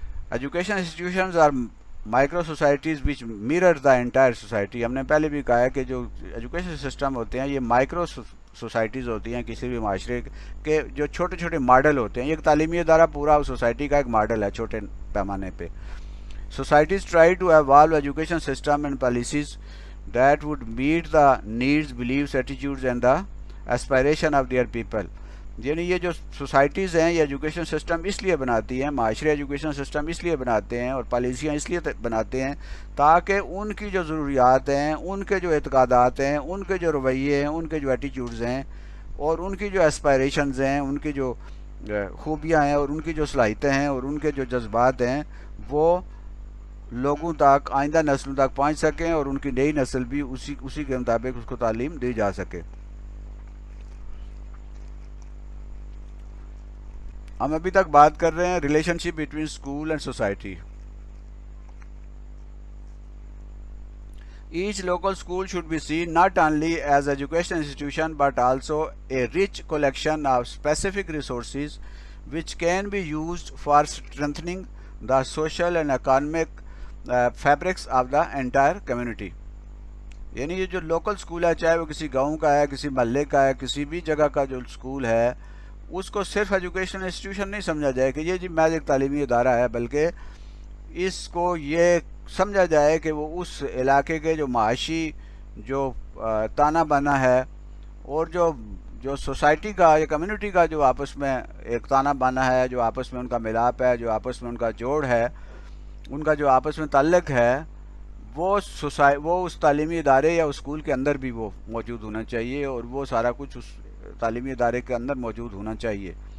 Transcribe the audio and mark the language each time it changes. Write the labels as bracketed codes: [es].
[en] Education institutions are micro societies which mirror the entire society. [ur] ہم نے پہلے بھی کہا ہے کہ جو ایجوکیشن سسٹم ہوتے ہیں یہ مائکرو سوسائٹیز ہوتی ہیں کسی بھی معاشرے کے، جو چھوٹے چھوٹے ماڈل ہوتے ہیں. ایک تعلیمی ادارہ پورا سوسائٹی کا ایک ماڈل ہے چھوٹے پیمانے پہ. [en] Societies try to evolve education system and policies that would meet the needs, beliefs, attitudes and the aspiration of their people. [ur] یعنی یہ جو سوسائٹیز ہیں یہ ایجوکیشن سسٹم اس لیے بناتی ہیں، معاشرے ایجوکیشن سسٹم اس لیے بناتے ہیں اور پالیسیاں اس لیے بناتے ہیں تاکہ ان کی جو ضروریات ہیں، ان کے جو اعتقادات ہیں، ان کے جو رویے ہیں، ان کے جو ایٹیٹیوڈز ہیں اور ان کی جو اسپائریشنز ہیں، ان کی جو خوبیاں ہیں اور ان کی جو صلاحیتیں ہیں اور ان کے جو جذبات ہیں، وہ لوگوں تک، آئندہ نسلوں تک پہنچ سکیں اور ان کی نئی نسل بھی اسی کے مطابق اس کو تعلیم دی جا سکے. ہم ابھی تک بات کر رہے ہیں [en] Relationship between school and society. Each local school should be seen not only as educational institution but also a rich collection of specific resources which can be used for strengthening the social and economic fabrics of the entire community. [ur] یعنی یہ جو local school ہے، چاہے وہ کسی گاؤں کا ہے، کسی محلے کا ہے، کسی بھی جگہ کا جو اسکول ہے، اس کو صرف ایجوکیشنل انسٹیٹیوشن نہیں سمجھا جائے کہ یہ جی محض ایک تعلیمی ادارہ ہے، بلکہ اس کو یہ سمجھا جائے کہ وہ اس علاقے کے جو معاشی جو تانا بانا ہے اور جو سوسائٹی کا یا کمیونٹی کا جو آپس میں ایک تانا بانا ہے، جو آپس میں ان کا ملاپ ہے، جو آپس میں ان کا جوڑ ہے، ان کا جو آپس میں تعلق ہے، وہ اس تعلیمی ادارے یا اسکول کے اندر بھی وہ موجود ہونا چاہیے اور وہ سارا کچھ اس تعلیمی ادارے کے اندر موجود ہونا چاہیے.